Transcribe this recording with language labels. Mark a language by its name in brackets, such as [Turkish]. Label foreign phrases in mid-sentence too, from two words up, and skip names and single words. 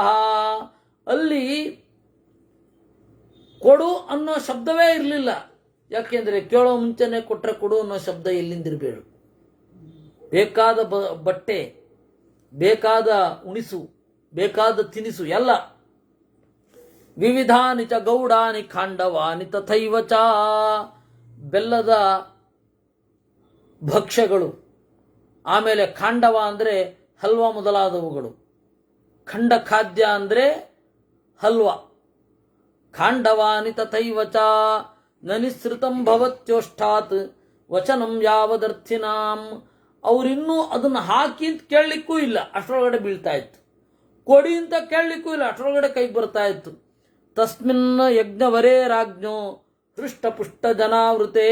[Kannada] ಅಲ್ಲಿ ಕೊಡು ಅನ್ನೋ ಶಬ್ದವೇ ಇರಲಿಲ್ಲ. ಯಾಕೆಂದ್ರೆ ಕೇಳೋ ಮುಂಚೆನೆ ಕೊಟ್ರೆ ಕೊಡು ಅನ್ನೋ ಶಬ್ದ ಎಲ್ಲಿಂದಿರಬೇಡ. ಬೇಕಾದ ಬಟ್ಟೆ, ಬೇಕಾದ ಉಣಿಸು, ಬೇಕಾದ ತಿನಿಸು ಎಲ್ಲ. [Sanskrit] ವಿವಿಧಾನಿ ಚ ಗೌಡಾನಿ ಖಾಂಡವಾನಿ ತಥೈವ ಚ. [Kannada] ಬೆಲ್ಲದ ಭಕ್ಷ್ಯಗಳು, ಆಮೇಲೆ ಖಾಂಡವ ಅಂದರೆ ಹಲ್ವಾ ಮೊದಲಾದವುಗಳು. ಖಂಡ ಖಾದ್ಯ ಅಂದರೆ ಹಲ್ವಾ. [Sanskrit] ಖಾಂಡವಾನಿ ತಥೈವ ಚ ನನಿಸೃತಂ ಭವತ್ಯೋಷ್ಠಾತ್ ವಚನಂ ಯಾವದರ್ಥಿನಾಂ [Kannada] ಅವರಿನ್ನೂ ಅದನ್ನು ಹಾಕಿ ಅಂತ ಕೇಳಲಿಕ್ಕೂ ಇಲ್ಲ, ಅಷ್ಟರೊಳಗಡೆ ಬೀಳ್ತಾ ಇತ್ತು. ಕೊಡಿ ಅಂತ ಕೇಳಲಿಕ್ಕೂ ಇಲ್ಲ, ಅಷ್ಟರೊಳಗಡೆ ಕೈಗೆ ಬರ್ತಾ ಇತ್ತು. [Sanskrit] ತಸ್ಮಿನ್ ಯಜ್ಞವರೇ ರಾಜ್ಞೋ ಹೃಷ್ಟಪುಷ್ಟ ಜನಾವೃತೇ.